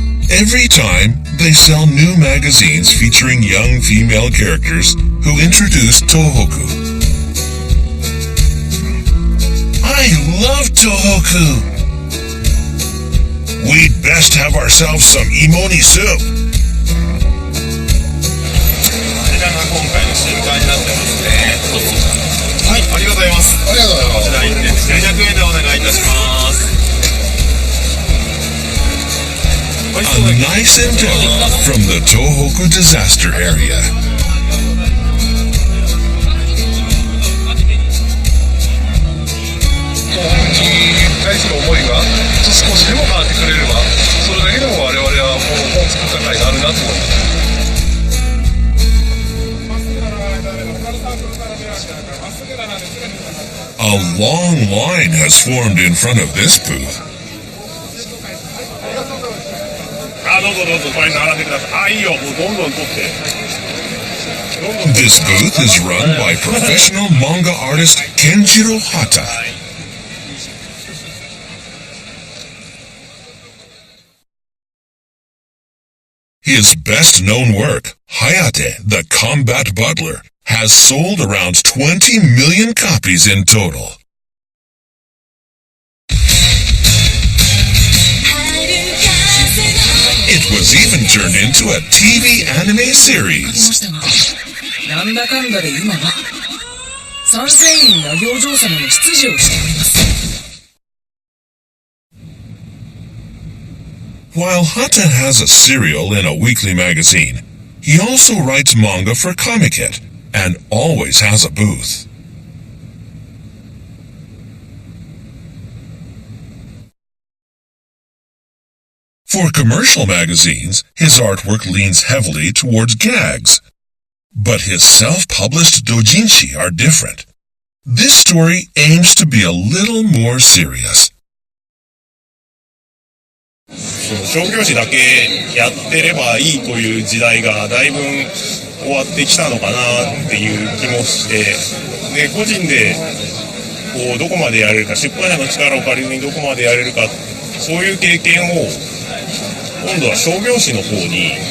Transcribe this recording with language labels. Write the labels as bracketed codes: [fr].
[en] Every time, they sell new magazines featuring young female characters who introduce Tohoku. I love Tohoku! We'd best have ourselves some imoni soup. [ja] こちらが今回の新刊になってますね。はい、ありがとうございます。ありがとうございます。こちら1点200円でお願いいたします。 [en] A nice endeavor from the Tohoku disaster area. [ja] 対する思いが少しでも変わってくれれば、それだけでも我々はもう本を作った甲斐があるなと思います。 [en] A long line has formed in front of this booth. [ja] どうぞどうぞ、これ並んでください。いいよ、もうどんどん取って。 [en] This booth is run by professional manga artist Kenjiro Hata. His best-known work, Hayate, the Combat Butler, has sold around 20 million copies in total. It was even turned into a TV anime series. [ja] なんだかんだで今は3000人が行城様の執事をしております。 [en] While Hata has a serial in a weekly magazine, he also writes manga for Comiket and always has a booth. For commercial magazines, his artwork leans heavily towards gags. But his self-published doujinshi are different. This story aims to be a little more serious. [ja] 商業誌だけやってればいいという時代がだいぶ終わってきたのかなっていう気もして、で個人でこうどこまでやれるか、出版社の力を借りずにどこまでやれるか、そういう経験を今度は商業誌の方に